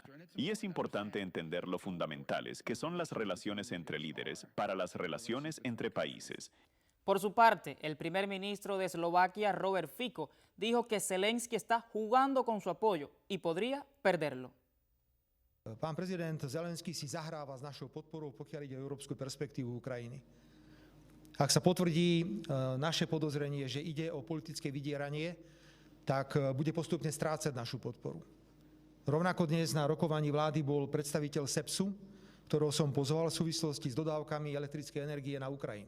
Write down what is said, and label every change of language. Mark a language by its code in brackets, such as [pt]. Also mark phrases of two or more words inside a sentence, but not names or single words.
[es] Y es importante entender lo fundamentales que son las relaciones entre líderes para las relaciones entre países. Por su parte, el primer ministro de Eslovaquia, Robert Fico, dijo que Zelensky está jugando con su apoyo y podría perderlo. [sk] Pán prezident Zelenský si zahráva s našou podporou, pokiaľ ide o európsku perspektívu Ukrajiny. Ak sa potvrdí naše podozrenie, že ide o politické vydieranie, tak bude postupne strácať našu podporu. Rovnako dnes na rokovaní vlády bol predstaviteľ SEPSu, ktorého som pozval v súvislosti s dodávkami elektrickej energie na Ukrajinu.